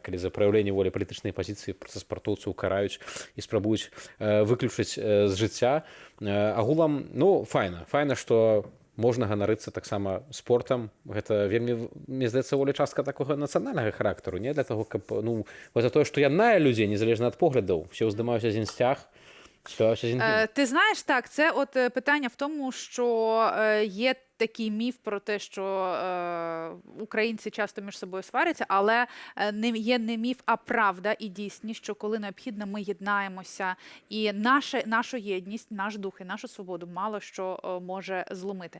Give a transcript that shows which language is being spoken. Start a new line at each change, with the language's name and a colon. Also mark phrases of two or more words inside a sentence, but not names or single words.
Belarusian: Калі за праяўленне волі палітычнай пазіцыі проста спартоўцаў караюць і спрабуюць выключыць з жыцця. Агулам, файна, што можна ганарыцца таксама спортам. Гэта вельмі, мне здаецца, воля частка такога нацыянальнага характару, не для таго, каб, за тое, што яднае людзей, незалежна ад поглядаў, все ўздымаюць адзін сцяг, спяваюць адзін гімн.
Ukrainian: Ти знаєш, так, це от питання в тому, що є такий міф про те, що українці часто між собою сваряться, але є не міф, а правда і дійсність, що коли необхідно, ми єднаємося. І нашу єдність, наш дух і нашу свободу мало що може зломити.